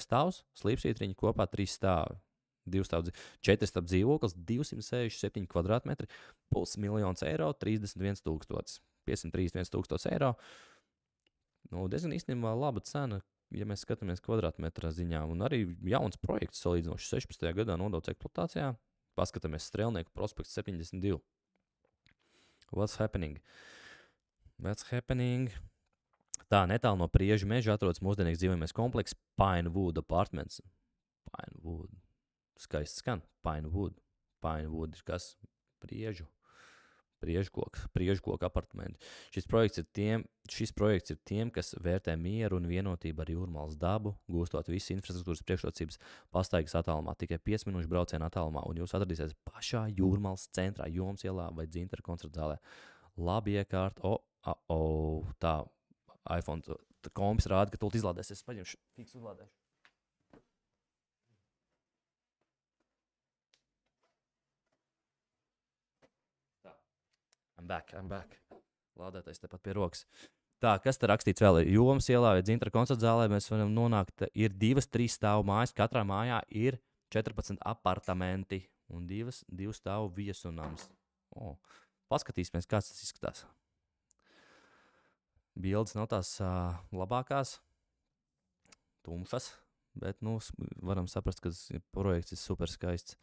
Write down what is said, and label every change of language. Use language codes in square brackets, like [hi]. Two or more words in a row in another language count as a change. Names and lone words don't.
[lv] stāvs, slīpsvītriņi kopā 3 stāvi. 4 stāv dzīvoklis, 267 kvadrātmetri, 500,000 eiro, 31,000, 531,000 eiro. Diezgan īstenībā laba cena, ja mēs skatāmies kvadrātmetrā ziņā. Un arī jauns projekts salīdzinoši 16. gadā nodots eksploatācijā. Paskatāmies Strēlnieku prospekts 72. [en] What's happening? [lv] Tā, netālu no Priežu meža atrodas mūsdienīgs dzīvojamais komplekss Pinewood Apartments. Pinewood. Skaisti skan. Pinewood. Pinewood ir kas? Priežkoka apartamenti. Šis projekts ir tiem, kas vērtē mieru un vienotību ar jūrmalas dabu, gūstot visas infrastruktūras priekšrocības pastaigas attālumā, tikai 5 minūšu brauciena attālumā, un jūs atradīsiet pašā jūrmalas centrā, Jomas ielā vai Dzintara koncerta zālē. Labi iekārt, tā iPhone kompis rāda, ka tūlīt izlādēs. Es paņemšu, fiks uzlādēšu. [en] I'm back. [lv] Lādētais tepat pie rokas. Tā, kas te rakstīts vēl? Jomas ielā vai Dzintara koncerta zālē mēs varam nonākt. Ir 2-3 stāvu mājas. Katrā mājā ir 14 apartamenti un 2 stāvu viesunams. Paskatīsimies, kāds tas izskatās. Bildes nav tās labākās, tumšas, bet varam saprast, ka projekts ir super skaists.